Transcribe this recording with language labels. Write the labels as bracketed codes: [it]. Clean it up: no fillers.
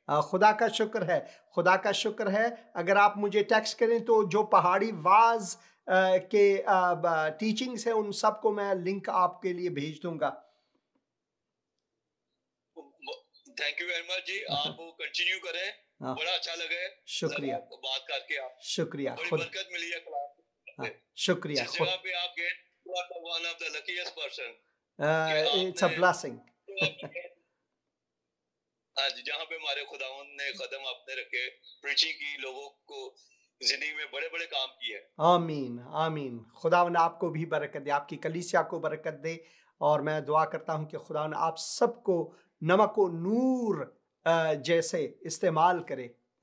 [hi] खुदा का शुक्र है, खुदा का शुक्र है। अगर आप मुझे टेक्स्ट करें तो जो पहाड़ी वाज के टीचिंग्स है उन सबको मैं लिंक आपके लिए भेज दूंगा। [en] thank you very much [hi] जी, आप कंटिन्यू करें, बड़ा अच्छा लगे, शुक्रिया, बात करके आप शुक्रिया, बड़ी खुद बरकत मिली है क्लास। शुक्रिया, जिस जगह पे आप गए, [en] you are the one of the luckiest person। It's a blessing. [hi] आज जहाँ पे हमारे खुदावंद ने कदम आपने रखे, प्रीचिंग की, लोगों को जिंदगी में बड़े बड़े काम किए। आमीन, आमीन। खुदावंद आपको भी बरकत दे, आपकी कलीसिया को बरकत दे, और मैं दुआ करता हूं कि खुदावंद आप सबको नमक और नूर जैसे इस्तेमाल करे।